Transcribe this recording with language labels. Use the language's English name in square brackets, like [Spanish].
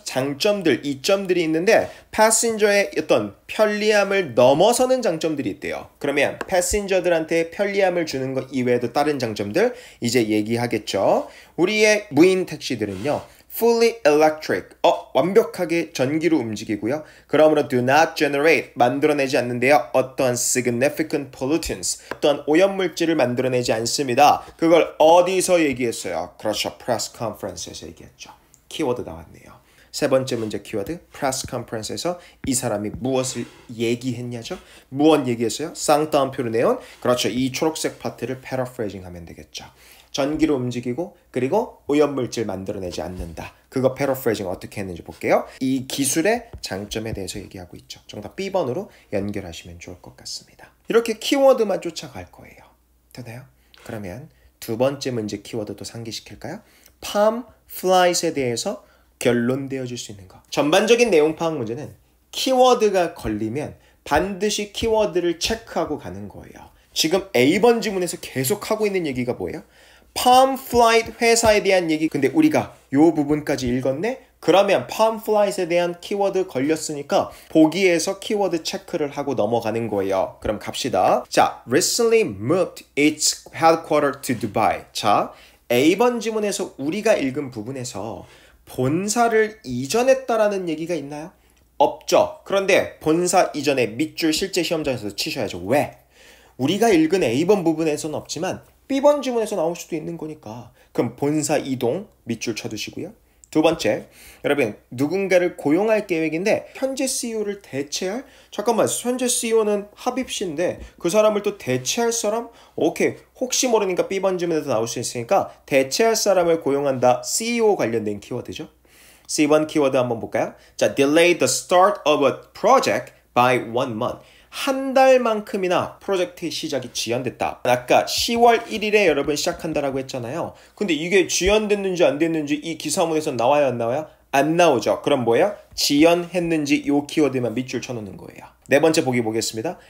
[Korean] 장점들, 이점들이 있는데 패신저의 어떤 편리함을 넘어서는 장점들이 있대요. 그러면 패신저들한테 편리함을 주는 것 이외에도 다른 장점들 이제 얘기하겠죠. 우리의 무인 택시들은요. [English] fully electric. [Korean] 완벽하게 전기로 움직이고요. 그러므로 [English] do not generate. [Korean] 만들어내지 않는데요. 어떠한 [English] significant pollutants. [Korean] 어떠한 오염물질을 만들어내지 않습니다. 그걸 어디서 얘기했어요? 그렇죠. press conference에서 얘기했죠. 키워드 나왔네요. 세 번째 문제 키워드 press conference에서 이 사람이 무엇을 얘기했냐죠? 무엇 얘기했어요? 쌍따옴표로 내온 그렇죠. 이 초록색 파트를 paraphrasing 하면 되겠죠. 전기로 움직이고 그리고 오염물질 만들어내지 않는다. 그거 paraphrasing 어떻게 했는지 볼게요. 이 기술의 장점에 대해서 얘기하고 있죠. 정답 B번으로 연결하시면 좋을 것 같습니다. 이렇게 키워드만 쫓아갈 거예요. 되나요? 그러면 두 번째 문제 키워드도 상기시킬까요? palm flies에 대해서 결론 되어줄 수 있는 거. 전반적인 내용 파악 문제는 키워드가 걸리면 반드시 키워드를 체크하고 가는 거예요. 지금 A번 지문에서 계속 하고 있는 얘기가 뭐예요? palm flight 회사에 대한 얘기. 근데 우리가 요 부분까지 읽었네? 그러면 palm flight에 대한 키워드 걸렸으니까 보기에서 키워드 체크를 하고 넘어가는 거예요. 그럼 갑시다. [English] 자, recently moved its headquarters to Dubai. [Korean] 자, A번 지문에서 우리가 읽은 부분에서 본사를 이전했다라는 얘기가 있나요? 없죠. 그런데 본사 이전에 밑줄 실제 시험장에서 치셔야죠. 왜? 우리가 읽은 A번 부분에서는 없지만 B번 지문에서 나올 수도 있는 거니까. 그럼 본사 이동 밑줄 쳐두시고요. 두 번째, 여러분 누군가를 고용할 계획인데 현재 CEO를 대체할? 잠깐만, 현재 CEO는 하빕 씨인데 그 사람을 또 대체할 사람? 오케이, 혹시 모르니까 B번 지문에서 나올 수 있으니까 대체할 사람을 고용한다. CEO 관련된 키워드죠. C번 키워드 한번 볼까요? [English] 자, delay the start of a project by 1 month. [Korean] 한 달만큼이나 프로젝트의 시작이 지연됐다. 아까 10월 1일에 여러분 시작한다라고 했잖아요. 근데 이게 지연됐는지 안 됐는지 이 기사문에서 나와요, 안 나와요? 안 나오죠. 그럼 뭐예요? 지연했는지 요 키워드만 밑줄 쳐놓는 거예요. 네 번째 보기 보겠습니다.